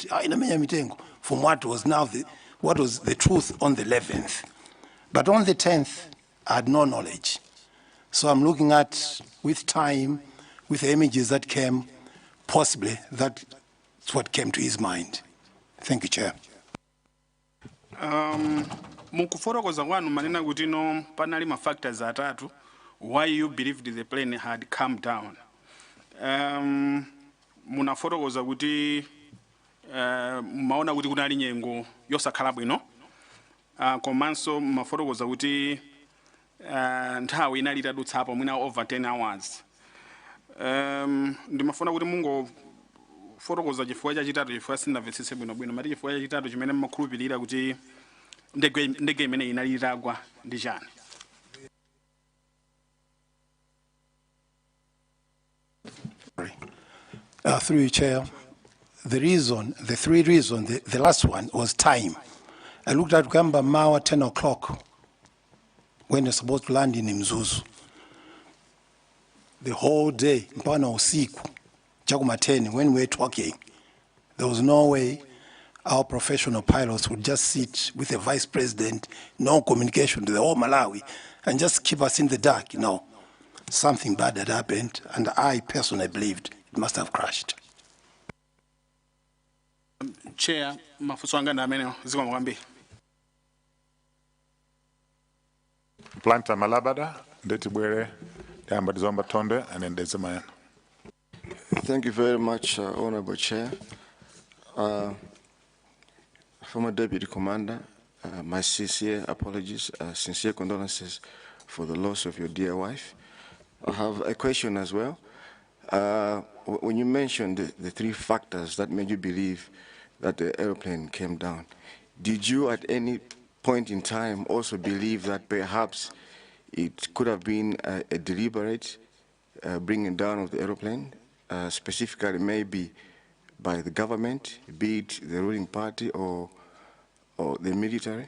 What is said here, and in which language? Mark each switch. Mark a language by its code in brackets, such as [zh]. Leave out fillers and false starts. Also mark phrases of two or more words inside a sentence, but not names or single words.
[en] From what was now what was the truth on the 11th. But on the 10th, I had no knowledge. So I'm looking at, with time, with the images that came, possibly that's what came to his mind. Thank you, Chair. [ny] Mukufotokoza kwanu manena kuti no panali ma factors atatu [en] why you believed the plane had come down. [ny] Munafotokoza kuti maona kuti kunali nyengo yosakhala bwino. Komanso mafotokoza kuti nthawi inali itadutsapo mwina [en] over 10 hours. [ny] Ndimafuna kuti mungo fotokoza chifukwa chachitatu chifukwa sindamvetsetse bwino mati chifukwa chachitatu chimene mmakhulupirira kuti ndege imene inali itagwa ndi chani. [en] Through you, Chair, the three reasons, the last one was time. I looked at Gamba Mawa 10 o'clock when you're supposed to land in Mzuzu. The whole day, [ny] mpana usiku, Jagumateni, [en] when we were talking, there was no way our professional pilots would just sit with the vice president, no communication to the whole Malawi, and just keep us in the dark. No, something bad had happened, and I personally believed it must have crashed. Chair, [ny] mafunso anga ndamene zikomo kwambiri. Planta Malabada, Detibwere, Dambadzomba Tonde, [en] and then Desamayan. Thank you very much, Honorable Chair. Former Deputy Commander, my sincere apologies, sincere condolences for the loss of your dear wife. I have a question as well. When you mentioned the three factors that made you believe that the airplane came down, did you at any point in time also believe that perhaps it could have been a deliberate bringing down of the airplane, specifically maybe by the government, be it the ruling party or the military?